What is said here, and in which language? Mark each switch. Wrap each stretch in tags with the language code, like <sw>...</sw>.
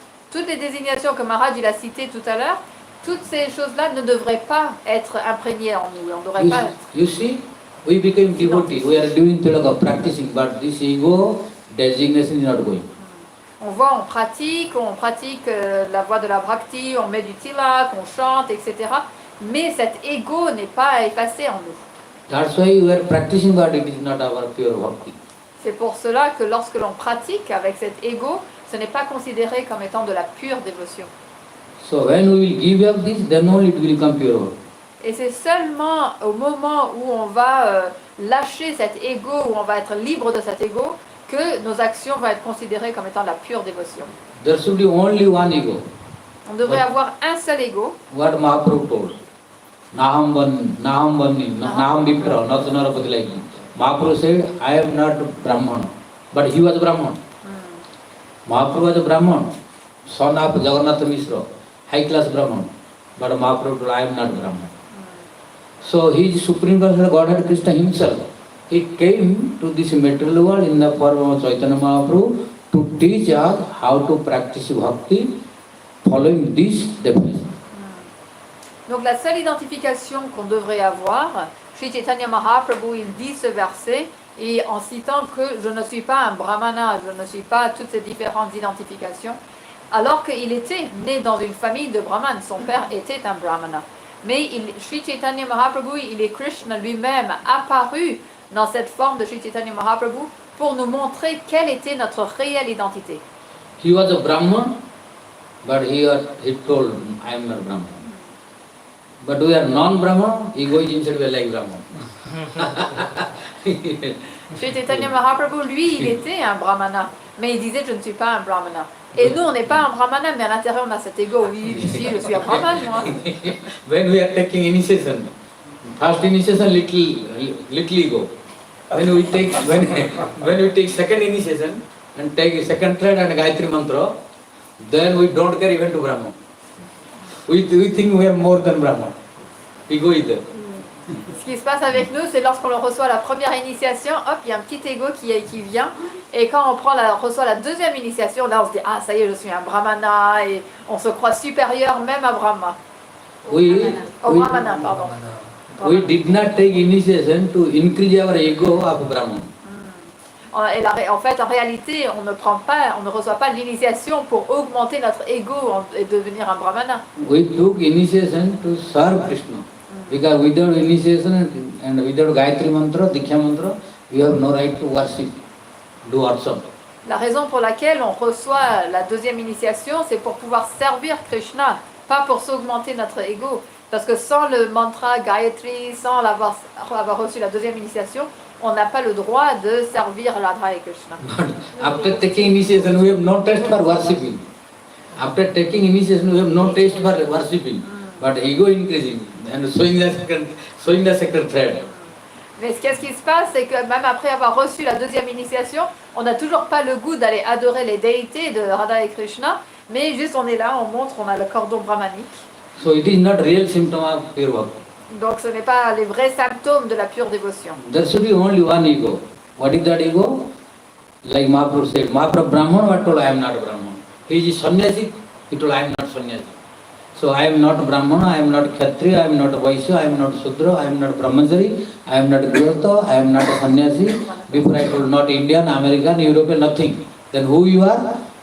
<fr>Toutes les désignations que Maharaj il a citées tout à l'heure, toutes ces choses-là ne devraient pas être imprégnées en nous. On devrait pas.</fr> <en>You see, we became devotee. We are doing tilaka, practicing, but this ego designation is not going.</en> <fr>On voit, on pratique la voie de la bhakti, on met du tilak, on chante, etc. mais cet ego n'est pas effacé en nous.</fr> <en>That's why we are practicing, but it is not our pure bhakti.</en> <fr>C'est pour cela que lorsque l'on pratique avec cet ego, ce n'est pas considéré comme étant de la pure dévotion.</fr> <en>So when we will give up this, then only it will become pure bhakti.</en> <fr>Et c'est seulement au moment où on va lâcher cet ego, où on va être libre de cet ego, que nos actions vont être considérées comme étant de la pure dévotion.</fr> <en>There should be only one ego.</en> <fr>On devrait avoir un seul ego.</fr> <en>What Mahaprabhu told.</en> <sa>Naham Vanni, Naham Vipra,</sa> <en>not Narapati like him. Mahaprabhu said, I am not Brahman. But he was Brahman. Mahaprabhu was a Brahman, son of Jagannath Mishra, high class Brahman. But Mahaprabhu told, I am not Brahman. So he is Supreme Personality Godhead Krishna himself. He came to this material world in the form of Chaitanya Mahaprabhu to teach us how to practice bhakti following this definition.</en> <fr>Donc la seule identification qu'on devrait avoir, Sri Chaitanya Mahaprabhu, il dit ce verset, et en citant que je ne suis pas un brahmana, je ne suis pas toutes ces différentes identifications, alors qu'il était né dans une famille de brahmanes, son père était un brahmana. Mais Sri Chaitanya Mahaprabhu, il est Krishna lui-même apparu dans cette forme de Sri Chaitanya Mahaprabhu pour nous montrer quelle était notre réelle identité.</fr> <en>He was a Brahman, but he told, I am not Brahman. But we are non-Brahman, he goes inside, we are like Brahman.</en> <fr>Sri Chaitanya Mahaprabhu, lui, il était un brahmana, mais il disait je ne suis pas un brahmana. Et nous, on n'est pas un brahmana, mais à l'intérieur, on a cet ego. Oui, ici, je suis un brahman, moi.</fr> <en>When we are taking initiation, first initiation, little ego. When we take second initiation and take second thread and Gayatri Mantra, then we don't care even to Brahman. We think we are more than Brahman. Ego is there.</en> <fr>Ce qui se passe avec nous, c'est lorsqu'on reçoit la première initiation, hop, il y a un petit ego qui vient. Et quand on reçoit la deuxième initiation, là on se dit, ah ça y est, je suis un brahmana, et on se croit supérieur même à Brahma. Brahmana, pardon.</fr> <en>We did not take initiation to increase our ego of Brahman.</en> <fr>Et en fait, en réalité, on ne reçoit pas l'initiation pour augmenter notre ego et devenir un brahmana.</fr> <en>We took initiation to serve Krishna. Because without initiation and without Gayatri Mantra, Diksha Mantra, we have no right to worship, do worship.</en> <fr>La raison pour laquelle on reçoit la deuxième initiation, c'est pour pouvoir servir Krishna, pas pour s'augmenter notre ego. Parce que sans le mantra Gayatri, sans avoir reçu la deuxième initiation, on n'a pas le droit de servir Radha et Krishna.</fr> <en>After taking initiation, we have no taste for worshipping. After taking initiation, we have no taste for worshipping. But ego increasing and showing the second thread.</en> <fr>Mais qu'est-ce qui se passe, c'est que même après avoir reçu la deuxième initiation, on n'a toujours pas le goût d'aller adorer les déités de Radha et Krishna, mais juste on est là, on montre, on a le cordon brahmanique.</fr> <en>So it is not real symptom of pure bhakti.</en> <fr>Donc ce n'est pas les vrais symptômes de la pure dévotion.</fr> <en>There should be only one ego. What is that ego? Like Mahaprabhu said, Mahaprabhu Brahman, what told I am not Brahman. He is sannyasi, he told I am not sannyasi. So I am not Brahmana, I am not Kshatriya, I am not Vaishya, I am not Sudra, I am not Brahmachari, I am not Grihastha, I am not a sannyasi. Before I told not Indian, American, European, nothing. Then who you are?</en>